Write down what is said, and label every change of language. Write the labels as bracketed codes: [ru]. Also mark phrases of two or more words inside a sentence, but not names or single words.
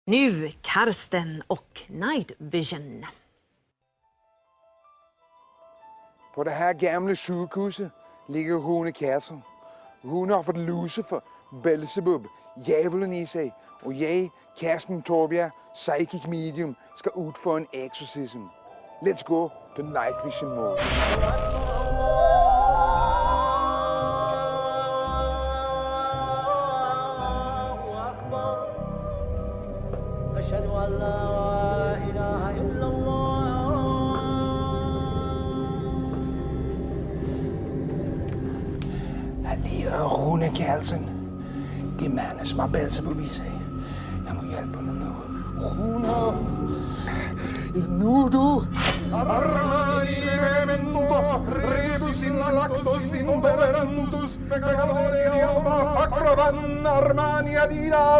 [da] Nu Karsten och Night Vision. På det her gamle sygehuse ligger Rune Kjærsen. Rune har fået Lucifer, Belzebub, djævlen i sig, og jeg, Karsten Torbjerg, [en] psychic medium, [da] skal udføre en exorcism. [en] Let's go to Night Vision mode. [ar] أشهد أن لا إله إلا الله. [da] Han hedder Rune Kjærsen. Det mand som har Belzebub i sig. Jeg må hjælpe ham nu. Rune! Nu du! Armani memento, rebus in lactos intolerantus, megalonia acroban Armani Adidas.